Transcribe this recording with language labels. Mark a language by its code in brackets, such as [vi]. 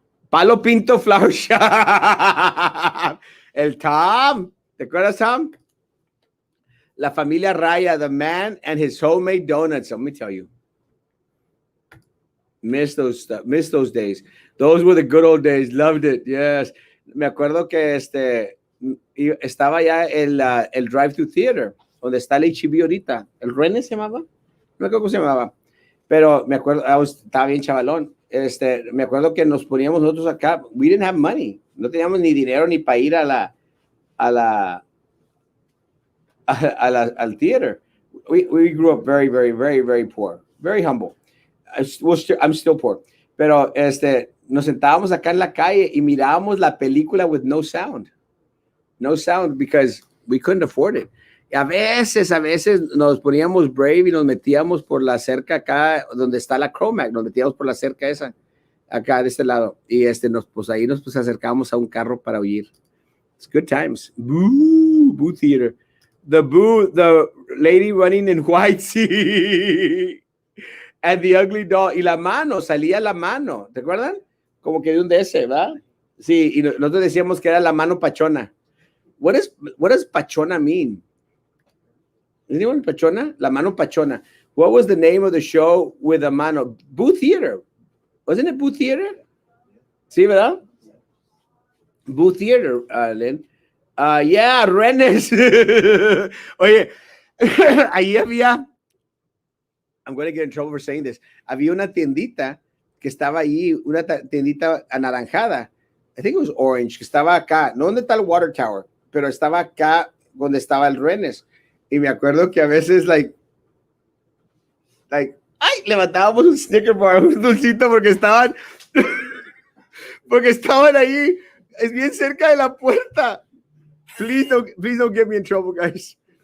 [en] Palo Pinto Flower Shop. El Tom. [es] ¿Te acuerdas, Tom? La familia Raya, [en] the man and his homemade donuts. Let me tell you. Miss those days. Those were the good old days. Loved it. Yes. [es] Me acuerdo que estaba ya el drive-thru theater, donde está el HB ahorita. ¿El René se llamaba? No me acuerdo cómo se llamaba. Pero me acuerdo, estaba bien chavalón. Me acuerdo que nos poníamos nosotros acá. [en] We didn't have money. [es] No teníamos ni dinero ni para ir a la, al theater. [en] We grew up very, very, very, very poor. Very humble. I'm still poor. [es] Pero nos sentábamos acá en la calle y mirábamos la película [en] with no sound. No sound because we couldn't afford it. [es] Y a veces nos poníamos brave y nos metíamos por la cerca acá donde está la Cromac, nos metíamos por la cerca esa, acá de este lado. Y pues ahí nos acercábamos a un carro para huir. [en] It's good times. Boo theater. The lady running in white sea. And the ugly doll. [es] Y la mano, salía la mano. ¿Te acuerdan? Como que de un DS, ¿verdad? Sí, y nosotros decíamos que era la mano pachona. [en] What does pachona mean? Anyone pachona? [es] La mano pachona. [en] What was the name of the show with the mano? Boo Theater. Wasn't it Boo Theater? [es] Sí, ¿verdad? [en] Boo Theater, Lynn. Yeah, Rennes. [es] Oye, ahí había, [en] I'm going to get in trouble for saying this. [es] Había una tiendita que estaba ahí, una tiendita anaranjada. [en] I think it was orange, [es] que estaba acá, no donde está el Water Tower, pero estaba acá donde estaba el Rennes. Y me acuerdo que a veces, ay, levantábamos un Snicker bar, un dulcito, porque estaban ahí, es bien cerca de la puerta. [en] Please don't get me in trouble, guys.